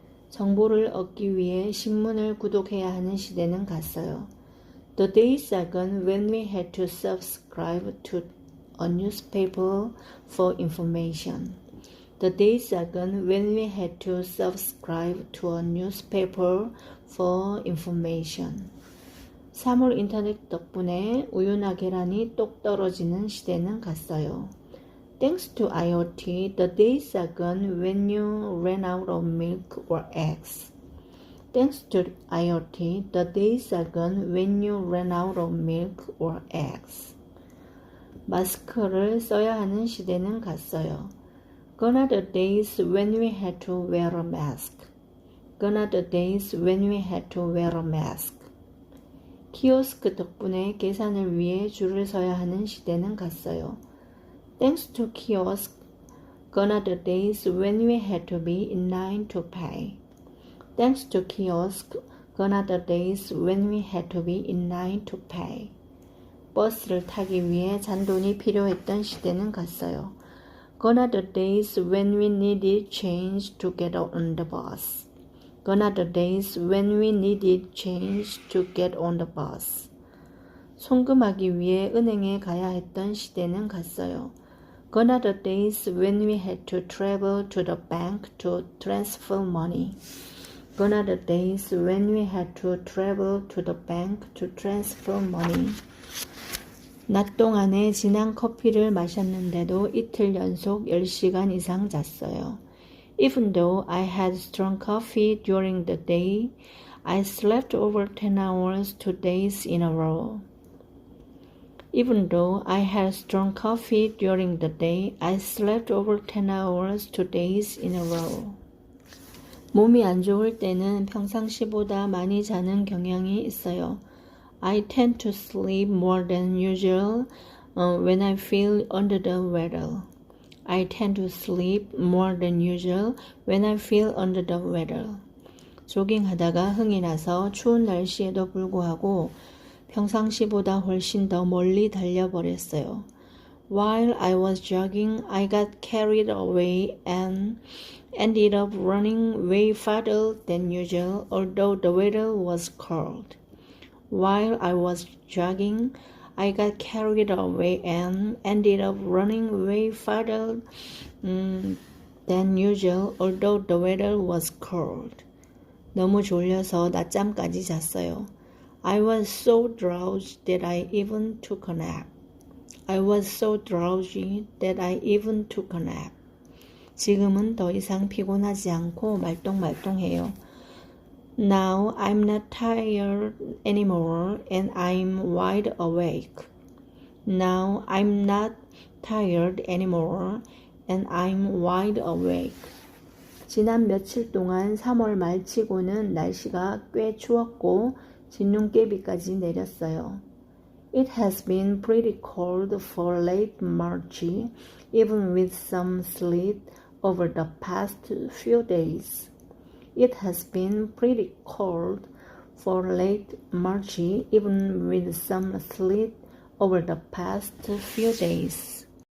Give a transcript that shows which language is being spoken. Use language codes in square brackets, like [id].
[ko] 정보를 얻기 위해 신문을 구독해야 하는 시대는 갔어요. [en] The days are gone when we had to subscribe to a newspaper for information. The days are gone when we had to subscribe to a newspaper for information. [ko] 사물 인터넷 덕분에 우유나 계란이 똑 떨어지는 시대는 갔어요. [en] Thanks to IoT, the days are gone when you ran out of milk or eggs. Thanks to IoT, the days are gone when you ran out of milk or eggs. [ko] 마스크를 써야 하는 시대는 갔어요. [en] Gone are the days when we had to wear a mask. Gone are the days when we had to wear a mask. [ko] 키오스크 덕분에 계산을 위해 줄을 서야 하는 시대는 갔어요. [en] Thanks to kiosk, gone are the days when we had to be in line to pay. Thanks to kiosk, gone are the days when we had to be in line to pay. [ko] 버스를 타기 위해 잔돈이 필요했던 시대는 갔어요. [en] Gone are the days when we needed change to get on the bus. Gone are the days when we needed change to get on the bus. [ko] 송금하기 위해 은행에 가야 했던 시대는 갔어요. [en] Gone are the days when we had to travel to the bank to transfer money. Gone are the days when we had to travel to the bank to transfer money. [ko] 낮 동안에 진한 커피를 마셨는데도 이틀 연속 10시간 이상 잤어요. [en] Even though I had strong coffee during the day, I slept over 10 hours 2 days in a row. Even though I had strong coffee during the day, I slept over 10 hours 2 days in a row. [ko] 몸이 안 좋을 때는 평상시보다 많이 자는 경향이 있어요. [en] I tend to sleep more than usual when I feel under the weather. I tend to sleep more than usual when I feel under the weather. [ko] 조깅하다가 흥이 나서 추운 날씨에도 불구하고 평상시보다 훨씬 더 멀리 달려버렸어요. [en] While I was jogging, I got carried away and ended up running way farther than usual, although the weather was cold. While I was jogging, I got carried away and ended up running way farther than usual, although the weather was cold. [ko] 너무 졸려서 낮잠까지 잤어요. [en] I was so drowsy that I even took a nap. I was so drowsy that I even took a nap. [ko] 지금은 더 이상 피곤하지 않고 말똥말똥해요. [en] Now I'm not tired anymore and I'm wide awake. Now I'm not tired anymore and I'm wide awake. [ko] 지난 며칠 동안 3월 말치고는 날씨가 꽤 추웠고 진눈깨비까지 내렸어요. [en] It has been pretty cold for late March, even with some sleet over the past few days. It has been pretty cold for late March, even with some sleet over the past few days.